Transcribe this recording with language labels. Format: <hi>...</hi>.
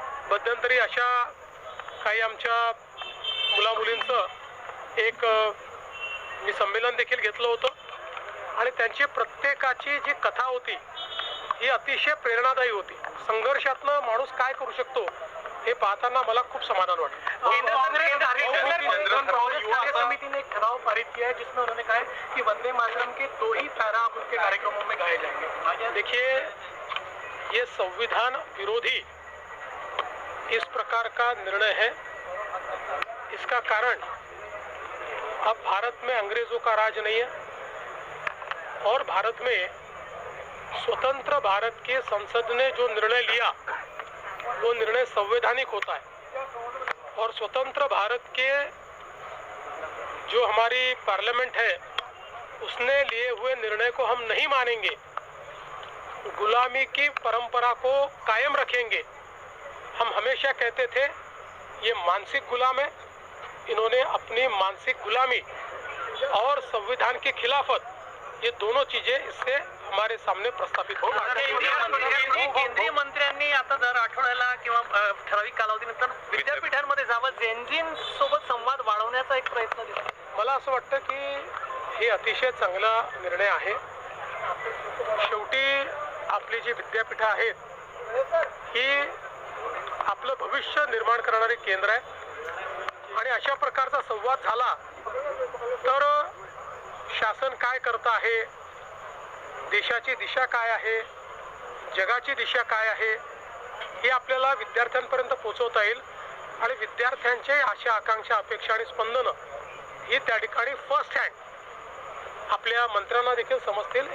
<mr>मध्यंतरी अशा काही आमच्या मुलामुलींचं एक मी संमेलन देखील घेतलं होतं आणि त्यांची प्रत्येकाची जी कथा होती ही अतिशय प्रेरणादायी होती। संघर्षातनं माणूस काय करू शकतो हे पाहताना मला खूप समाधान वाटतं।</mr> <hi>कांग्रेस समिति ने एक ठराव पारित किया है जिसमें उन्होंने कहा है कि वंदे मातरम के 2 ही पैरा आप उनके कार्यक्रमों में गाए जाएंगे। देखिए, ये संविधान विरोधी इस प्रकार का निर्णय है। इसका कारण अब भारत में अंग्रेजों का राज नहीं है और भारत में स्वतंत्र भारत के संसद ने जो निर्णय लिया वो निर्णय संवैधानिक होता है और स्वतंत्र भारत के जो हमारी पार्लियामेंट है उसने लिए हुए निर्णय को हम नहीं मानेंगे, गुलामी की परंपरा को कायम रखेंगे। हम हमेशा कहते थे ये मानसिक गुलाम है, इन्होंने अपनी मानसिक गुलामी और संविधान की खिलाफत, ये दोनों चीजें इससे हमारे सामने प्रस्थापित हो।</hi> <mr>केंद्रीय मंत्र्यांनी आता दर आठवड्याला किंवा ठराविक कालावधीनंतर विद्यापीठांमध्ये जावं, जेनजीन सोबत संवाद वाढवण्याचा एक प्रयत्न दिला। मला असं वाटतं की हे अतिशय चांगला निर्णय आहे। शेवटी आपली जी विद्यापीठं आहेत ही आपलं भविष्य निर्माण करणारे केंद्र आहे आणि अशा प्रकारचा संवाद झाला तर शासन काय करत आहे, देशाची दिशा काय आहे, जगाची दिशा काय आहे हे आपल्याला विद्यार्थ्यांपर्यंत पोहोचवता येईल आणि विद्यार्थ्यांचे आशा आकांक्षा अपेक्षा आणि स्पंदनं ही त्या ठिकाणी फर्स्ट हँड आपल्या मंत्र्यांना देखील समजतील।</mr>